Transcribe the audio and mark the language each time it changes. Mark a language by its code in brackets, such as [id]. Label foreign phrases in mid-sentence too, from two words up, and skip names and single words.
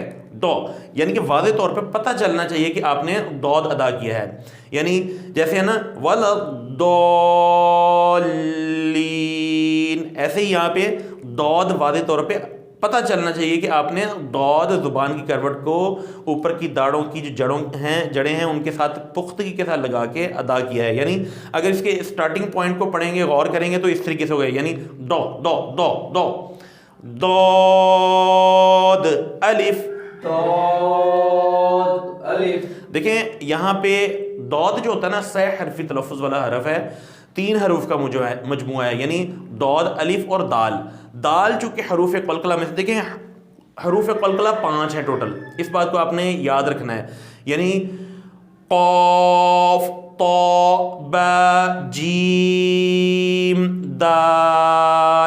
[ur] دو یعنی کہ واضح طور پہ پتہ چلنا چاہیے کہ آپ نے دود ادا کیا ہے یعنی جیسے ہے نا وَلَضَّالِّينَ ایسے ہی یہاں پہ دود واضح طور پہ پتہ چلنا چاہیے کہ آپ نے دود زبان کی کروٹ کو اوپر کی داڑوں کی جو جڑیں ہیں ان کے ساتھ پختگی کے ساتھ لگا کے ادا کیا ہے. یعنی اگر اس کے اسٹارٹنگ پوائنٹ کو پڑھیں گے غور کریں گے تو اس طریقے سے ہوگا یعنی دو دو دو دو دود الف. دود الف. دیکھیں یہاں پہ دود جو ہوتا ہے نا صحیح حرفی تلفظ والا حرف ہے. 3 حروف کا مجموعہ ہے یعنی دود الف اور دال. دال چونکہ حروف قلقلہ میں سے دیکھیں حروف قلقلہ 5 ہیں ٹوٹل. اس بات کو آپ نے یاد رکھنا ہے یعنی قاف طا با جیم دال.